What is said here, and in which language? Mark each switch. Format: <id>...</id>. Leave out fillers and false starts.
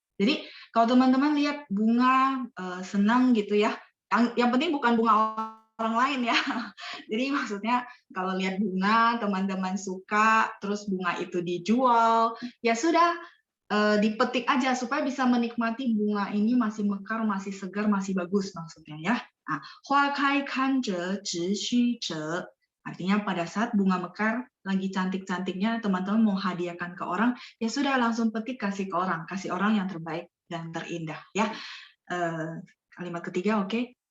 <id>Jadi kalau teman-teman lihat bunga senang gitu ya, yang penting bukan bunga orang lain ya. Jadi maksudnya kalau lihat bunga, teman-teman suka, terus bunga itu dijual, ya sudah dipetik aja supaya bisa menikmati bunga ini masih mekar, masih segar, masih bagus maksudnya ya.</id> <zh>Nah, 花开看着直须折.</zh> <id>Artinya pada saat bunga mekar lagi cantik-cantiknya teman-teman mau hadiahkan ke orang, ya sudah langsung petik kasih ke orang, kasih orang yang terbaik dan terindah ya. Kalimat ketiga oke.</id>